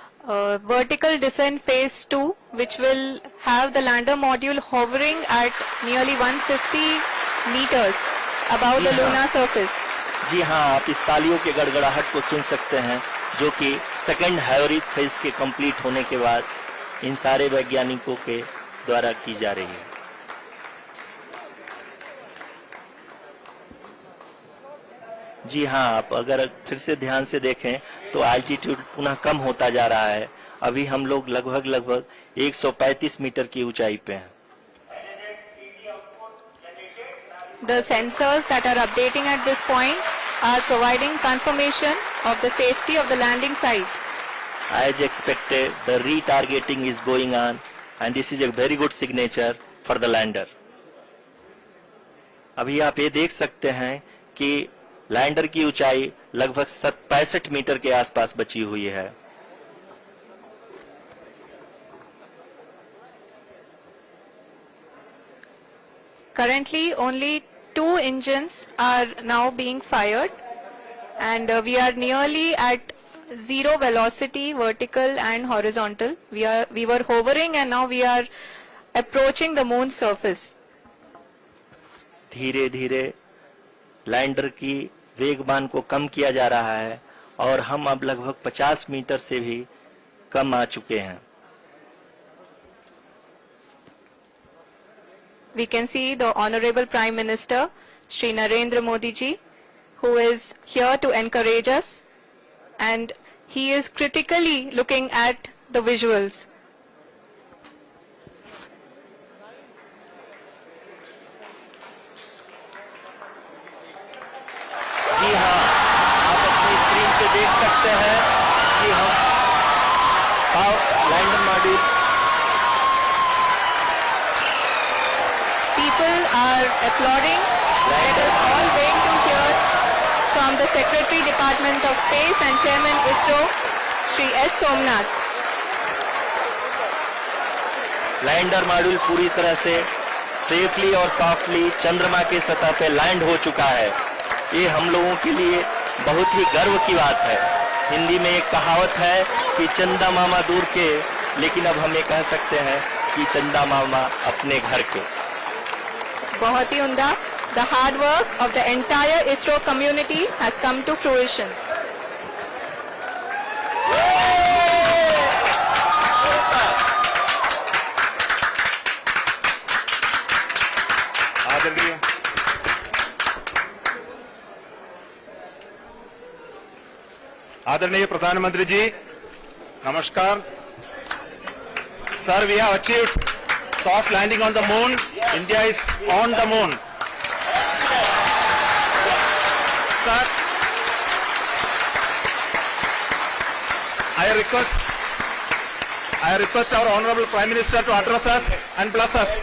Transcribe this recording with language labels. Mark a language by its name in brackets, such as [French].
[English] vertical descent phase 2, which will have the lander module hovering at nearly 150 meters above the lunar surface. [Hindi] जी हाँ, आप इस तालियों के गड़गड़ाहट को सुन सकते हैं, जो कि सेकंड हाइब्रिड फेज के कंप्लीट होने के बाद इन सारे वैज्ञानिकों के द्वारा की जा रही है। जी हाँ, आप अगर फिर से ध्यान से देखें तो एल्टीट्यूड पुनः कम होता जा रहा है। अभी हम लोग लगभग 135 मीटर की ऊंचाई पे हैं। [English] The sensors that are updating at this point are providing confirmation of the safety of the landing site. As expected, the retargeting is going on, and this is a very good signature for the lander. [Hindi] अभी आप ये देख सकते हैं कि lander की ऊंचाई लगभग 65 मीटर के आसपास बची हुई है। [English] Currently, only 2 engines are now being fired, and we are nearly at zero velocity, vertical and horizontal. We were hovering, and now we are approaching the moon's surface. [Hindi] धीरे धीरे लैंडर की वेगमान को कम किया जा रहा है और हम अब लगभग 50 मीटर से भी कम आ चुके हैं। [English] We can see the Honorable Prime Minister, Shri Narendra Modi ji, who is here to encourage us, and he is critically looking at the visuals. [Hindi] जी हाँ, आप अपनी स्क्रीन पे देख सकते हैं कि हम lander module [English] People are applauding. Let us all wait to hear from the Secretary Department of Space and Chairman ISRO, Shri S. Somnath. [Hindi] Lander module पूरी तरह से सेफली और सॉफ्टली चंद्रमा के सतह पे लैंड हो चुका है। ये हम लोगों के लिए बहुत ही गर्व की बात है। हिंदी में एक कहावत है कि चंदा मामा दूर के, लेकिन अब हम ये कह सकते हैं कि चंदा मामा अपने घर के। बहुत ही उम्दा. [English] The hard work of the entire ISRO community has come to fruition. [Hindi] आदरणीय प्रधानमंत्री जी, नमस्कार। [English] Sir, we have achieved soft landing on the moon. India is on the moon. Sir, I request our Honorable Prime Minister to address us and bless us.